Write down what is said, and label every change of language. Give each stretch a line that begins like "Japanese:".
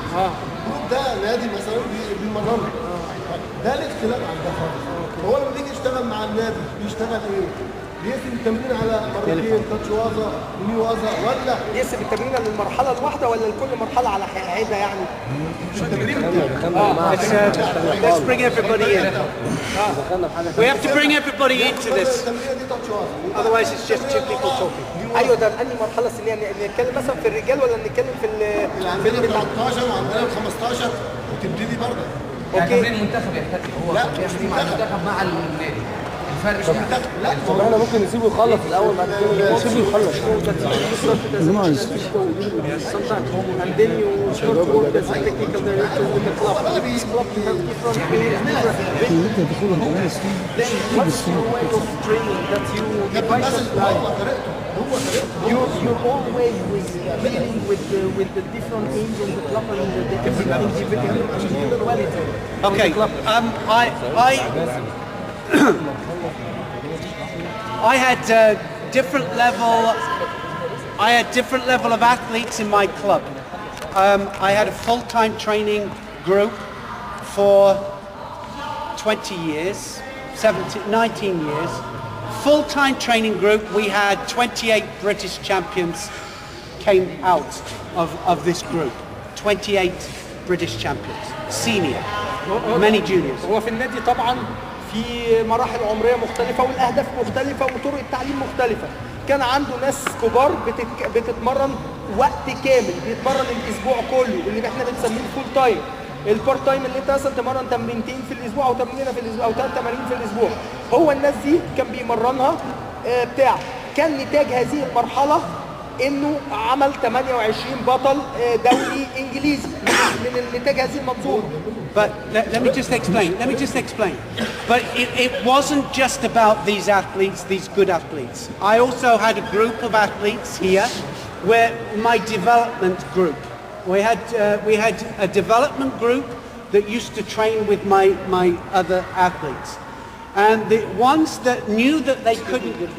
Arabic: الجروب ده نادي مثلا بيمرنه. ده الاختلاف عن ده خالص. هو لما بيجي يشتغل مع النادي بيشتغل ايه؟ بيقسم التمرين على مرتين كاتش وازا وني وازا ولا يقسم التمرين للمرحله الواحده ولا لكل مرحله على حده يعني؟
English: Let's bring everybody in. We have to bring everybody into this. Otherwise it's just two people talking.
Arabic: ايوه ده انهي مرحله سنيه؟ نتكلم مثلا في الرجال ولا نتكلم في عندنا ال 13 وعندنا ال 15 وتبتدي برضه. يعني تمرين المنتخب يحتاج هو تمرين مع المنتخب مع النادي. الفرق مش منتخب. لا طب احنا ممكن نسيبه يخلص الاول بعد كده نسيبه يخلص.
English: Sometimes and then you start to work as a technical director with the club. Each club has different players. Then what's your way of training that you devise you're always dealing with the different aims of the club and the different individuality. Okay. I had different level of athletes in my club. I had a full-time training group for 20 years, 19 years. Full-time training group, we had 28 British champions came out of this group. 28 British champions, senior, many juniors.
Arabic: هو في النادي طبعا في مراحل عمريه مختلفه والاهداف مختلفه وطرق التعليم مختلفه. كان عنده ناس كبار بتتمرن وقت كامل، بيتمرن الاسبوع كله اللي احنا بنسميه الفول تايم. البارت تايم اللي انت مثلا تمرن تمرينتين في الاسبوع او تمرينه في الاسبوع او 3 تمارين في الاسبوع. هو الناس دي كان بيمرنها بتاع. كان نتاج هذه المرحله انه عمل 28 بطل دولي انجليزي من نتاج هذه المنظومه.
English: But let me just explain. But it wasn't just about these athletes, these good athletes. I also had a group of athletes here, where my development group. We had a development group that used to train with my other athletes, and the ones that knew that they couldn't.